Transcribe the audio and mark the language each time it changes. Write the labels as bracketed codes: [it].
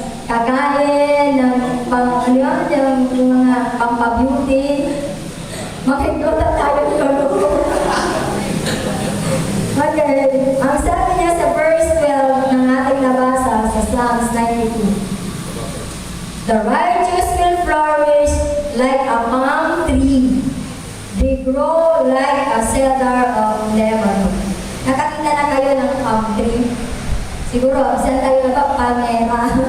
[tl] Kakain ng ano yun, yung mga pampabeauty. Makikita tayo ng Okay. Ang sabi niya sa verse 12 ng ating nabasa sa Psalms 92. [en] The righteous will flourish like a palm tree. They grow like a cedar of Lebanon. [tl] Nakakita na kayo ng palm tree? Siguro, saan tayo na ba? Palmera.